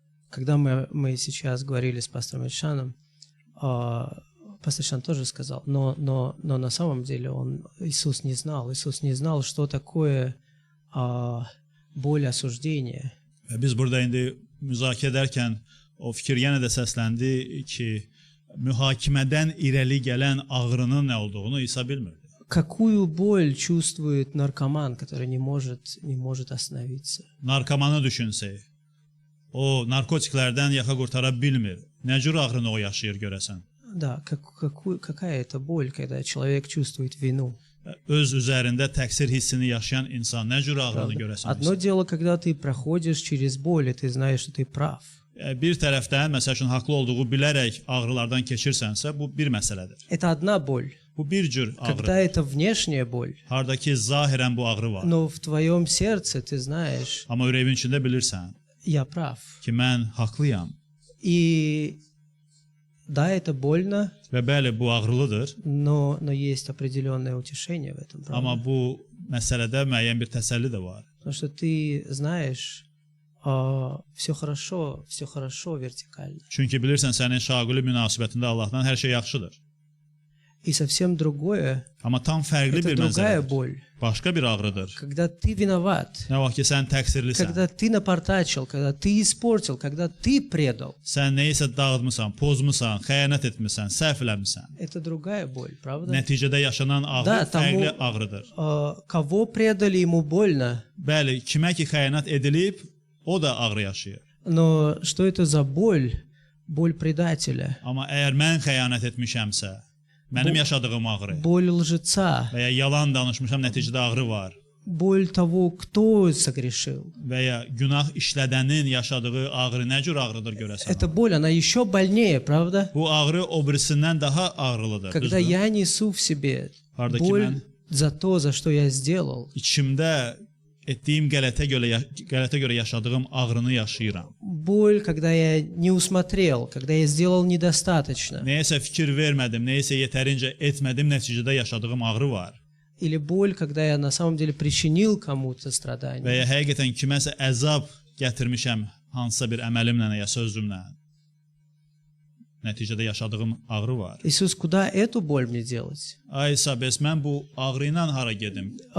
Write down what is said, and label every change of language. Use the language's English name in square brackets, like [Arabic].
[Russian] Когда мы сейчас говорили с пастором Ильшаном, пастор Ильшан тоже сказал, но на самом деле Иисус не знал, что такое боль осуждения. [Azerbaijani] Biz burada indi müzakirə edərkən o fikir yenə də səsləndi ki, mühakimədən irəli gələn ağrının nə olduğunu İsa bilmirdi. [Russian] Какую боль чувствует наркоман, который не может остановиться? [Azerbaijani] Narkomanı düşünsək, o narkotiklərdən yaxa qurtara bilmir. Nə cür ağrını o yaşayır görəsən? [Russian] Да, какая это боль, когда человек чувствует вину? [Azerbaijani] Öz üzərində təqsir hissini yaşayan insan nə cür ağrını görəsən? [Russian] Одно дело, когда ты проходишь через боль, и ты знаешь, что ты прав. [Azerbaijani] Bir tərəfdən, məsəl üçün, haqlı olduğu bilərək ağrılardan keçirsənsə, bu bir məsələdir. [Russian] Это одна боль. [Azerbaijani] Bu bir cür ağrı. [Russian] Когда это внешняя боль. [Azerbaijani] Hardakı zahirən bu ağrı var. [Russian] Но в твоем сердце ты знаешь. [Azerbaijani] Amma ürəyin içində bilirsən. [Russian] Я прав. [Azerbaijani] Ki mən haqlıyam. [Russian] И да, это больно. [Azerbaijani] Və bəli, bu ağrılıdır. [Russian] Но есть определенное утешение в этом. [Azerbaijani] Amma bu məsələdə müəyyən bir təsəlli də var. [Russian] Потому что ты знаешь, все хорошо вертикально. [Azerbaijani] Çünki bilirsən sənin şaquli münasibətində Allahdan hər şey yaxşıdır. [Russian] И совсем другое, [Azerbaijani] Amma tam fərqli [Russian] это [Azerbaijani] bir [Russian] другая [Azerbaijani] mənzərədir. [Russian] боль. [Azerbaijani] Başqa bir ağrıdır. [Russian] Когда ты виноват, [Azerbaijani] Nə vaxt ki sən təqsirlisən, [Russian] когда ты напортачил, когда ты испортил, когда ты предал. [Azerbaijani] sən nəyisə dağıtmısan, pozmusan, xəyanət etmisən, səhv eləmisən. [Russian] Это другая боль, правда? [Azerbaijani] Nəticədə yaşanan ağrı Da, tam fərqli o- ağrıdır. [Russian] Кого предали, ему больно. [Azerbaijani] Bəli, kimə ki xəyanət edilib, o da ağrı yaşayır. [Russian] Но что это за боль? Боль предателя. [Azerbaijani] Amma əgər mən xəyanət etmişəmsə, mənim yaşadığım ağrı [Russian] Боль lжеца. [Azerbaijani] və ya yalan danışmışam, nəticədə ağrı var [Russian] Боль того, кто sогрешил. [Azerbaijani] və ya günah işlədənin yaşadığı ağrı nə cür ağrıdır görəsən? [Russian] Эта боль, она еще больнее, правда? [Azerbaijani] Bu ağrı o birisindən daha ağrılıdır. [Russian] Когда [Azerbaijani] düzdür? [Russian] я несу в себе [Azerbaijani] Pardaki [Russian] боль [Azerbaijani] mən [Russian] за то, за что я сделал. [Azerbaijani] içimdə etdiyim qələtə görə yaşadığım ağrını yaşayıram. [Russian] Боль, когда я не усмотрел, когда я сделал недостаточно. [Azerbaijani] Nəyəsə fikir vermədim, nəyəsə yetərincə etmədim, nəticədə yaşadığım ağrı var. [Russian] Или боль, когда я на самом деле причинил кому-то [Azerbaijani] Və [Russian] страдания. [Azerbaijani] ya həqiqətən kiməsə əzab gətirmişəm hansısa bir əməlimlə ya sözümlə. Nəticədə yaşadığım ağrı var. [Russian] Иисус, куда эту боль мне делать? [Azerbaijani] Ay İsa, bəs mən bu ağrı ilə hara gedim?